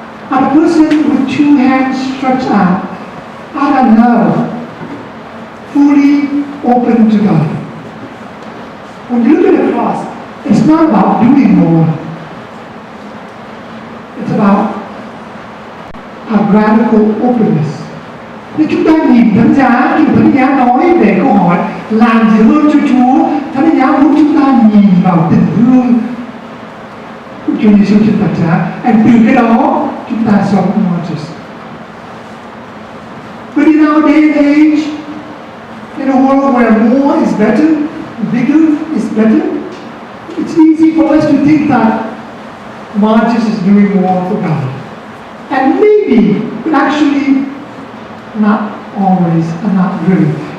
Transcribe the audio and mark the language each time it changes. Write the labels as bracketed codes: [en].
[en] And a person with 2 hands stretched out of love, fully open to God. When you look at the cross, it's not about doing more. It's about a radical openness. [vi] Nếu chúng ta nhìn Thánh Giá, khi Thánh Giá nói về câu hỏi làm gì hơn cho Chúa, Thánh Giá muốn chúng ta nhìn vào tình thương của Chúa Giêsu trên thập giá, và từ cái đó chúng ta sống Magis. [en] But in our day and age, in a world where more is better, bigger is better, it's easy for us to think that Magis is doing more for God. And maybe, but actually, not always and not really.